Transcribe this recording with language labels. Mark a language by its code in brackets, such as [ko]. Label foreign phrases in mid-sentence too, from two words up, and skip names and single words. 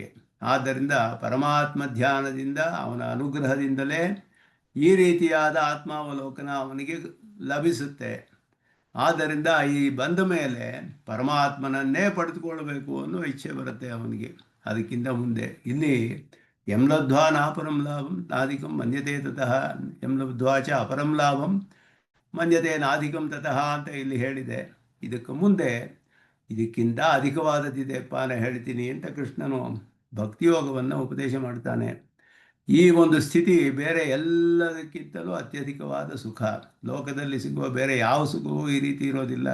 [kn] ಆದ್ದರಿಂದ ಪರಮಾತ್ಮ ಧ್ಯಾನದಿಂದ ಅವನ ಅನುಗ್ರಹದಿಂದಲೇ ಈ ರೀತಿಯಾದ ಆತ್ಮಾವಲೋಕನ ಅವನಿಗೆ ಲಭಿಸುತ್ತೆ. ಆದ್ದರಿಂದ ಈ ಬಂದ ಮೇಲೆ ಪರಮಾತ್ಮನನ್ನೇ ಪಡೆದುಕೊಳ್ಳಬೇಕು ಅನ್ನೋ ಇಚ್ಛೆ ಬರುತ್ತೆ ಅವನಿಗೆ. ಅದಕ್ಕಿಂತ ಮುಂದೆ ಇಲ್ಲಿ [sa] ಯಂ ಲಬ್ಧ್ವಾ ನಾಪರಂ ಲಾಭಂ ನಾಧಿಕಂ ಮನ್ಯತೆ ತತಃ, ಯಂ ಲಬ್ಧ್ವಾ ಚ ಅಪರಂ ಲಾಭಂ ಮನ್ಯತೆ ನಾಧಿಕಂ ತತಃ [kn] ಅಂತ ಇಲ್ಲಿ ಹೇಳಿದೆ. ಇದಕ್ಕೆ ಮುಂದೆ ಇದಕ್ಕಿಂತ ಅಧಿಕವಾದದ್ದಿದೆಪ್ಪ ನಾನು ಹೇಳ್ತೀನಿ ಅಂತ ಕೃಷ್ಣನು ಭಕ್ತಿಯೋಗವನ್ನು ಉಪದೇಶ ಮಾಡ್ತಾನೆ. ಈ ಒಂದು ಸ್ಥಿತಿ ಬೇರೆ ಎಲ್ಲದಕ್ಕಿಂತಲೂ ಅತ್ಯಧಿಕವಾದ ಸುಖ. ಲೋಕದಲ್ಲಿ ಸಿಗುವ ಬೇರೆ ಯಾವ ಸುಖವೂ ಈ ರೀತಿ ಇರೋದಿಲ್ಲ.